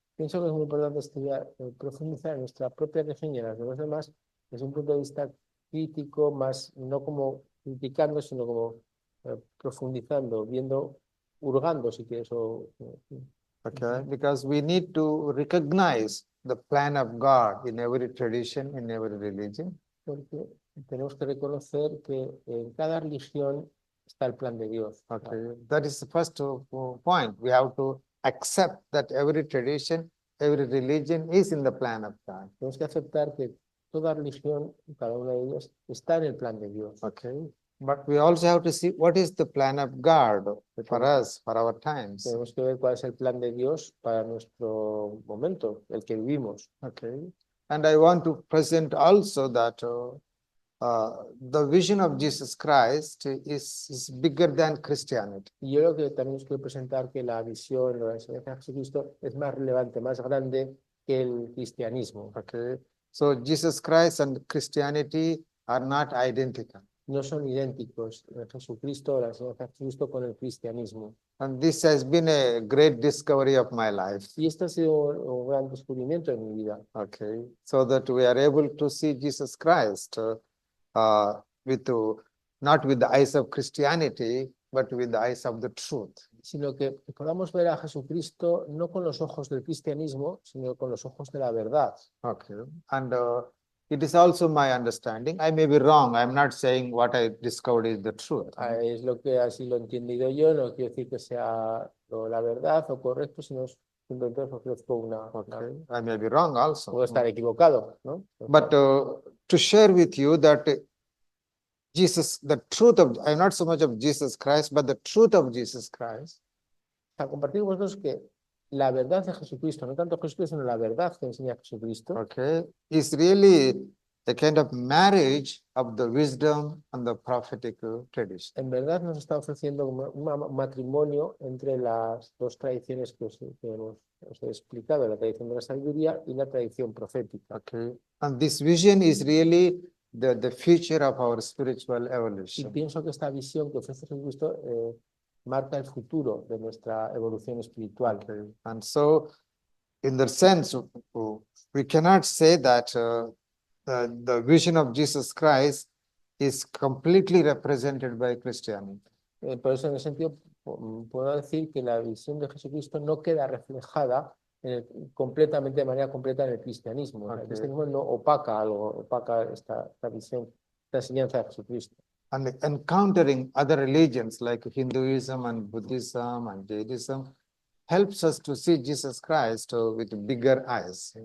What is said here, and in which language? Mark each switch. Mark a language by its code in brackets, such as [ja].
[es] Pienso que es muy importante estudiar, profundizar en nuestra propia religión y en las de los demás desde un punto de vista crítico, más no como criticando, sino como profundizando, viendo, hurgando, si quieres. [en] Okay, because we need to recognize the plan of God in every tradition, in every religion. [es] Porque tenemos que reconocer que en cada religión está el plan de Dios. [en] Okay, that is the first point. We have to accept that every tradition, every religion is in the plan of God. [es] Tenemos que aceptar que toda religión, cada una de ellas, está en el plan de Dios. [en] Okay, but we also have to see what is the plan of God for us, for our times. [es] Tenemos que ver cuál es el plan de Dios para nuestro momento, el que vivimos. [en] Okay, and I want to present also that the vision of Jesus Christ is bigger than Christianity. [es] Y yo creo que también os quiero presentar que la visión, la enseñanza de Jesucristo es más relevante, más grande que el cristianismo. [en] Okay, so Jesus Christ and Christianity are not identical. [es] No son idénticos Jesucristo, la enseñanza de Jesucristo con el cristianismo. [en] And this has been a great discovery of my life. [es] Y este ha sido un gran descubrimiento en mi vida. [en] Okay, so that we are able to see Jesus Christ not with the eyes of Christianity, but with the eyes of the truth. [es] Sino que podamos ver a Jesucristo no con los ojos del cristianismo, sino con los ojos de la verdad. [en] Okay, and it is also my understanding. I may be wrong. I'm not saying what I discovered is the truth. [es] Es lo que así lo he entendido yo, no quiero decir que sea la verdad o correcto, sino simplemente ofrezco una. [en] Okay, I may be wrong also. [es] Puedo estar equivocado, ¿no? [en] But to share with you that Jesus, the truth of, I'm not so much of Jesus Christ, but the truth of Jesus Christ. [es] A compartir con vosotros que la verdad de Jesucristo, no tanto Jesucristo, sino la verdad que enseña Jesucristo, [en] Okay, is really a kind of marriage of the wisdom and the prophetic tradition. [es] en verdad nos está ofreciendo un matrimonio entre las dos tradiciones que os he explicado, la tradición de la sabiduría y la tradición profética. [en] Okay, and this vision is really the future of our spiritual [es] Y [en] evolution. [es] pienso que esta visión que ofrece Jesucristo marca el futuro de nuestra evolución espiritual. [en] Okay, and so in the sense, we cannot say that the vision of Jesus Christ is completely represented by Christianity. [es] Por eso, en ese sentido, puedo decir que la visión de Jesucristo no queda reflejada completamente, de manera completa en el cristianismo. [en] Okay. [es] El cristianismo no opaca esta visión, esta enseñanza de Jesucristo. [en] And encountering other religions like Hinduism and Buddhism and Jainism helps us to see Jesus Christ with bigger eyes.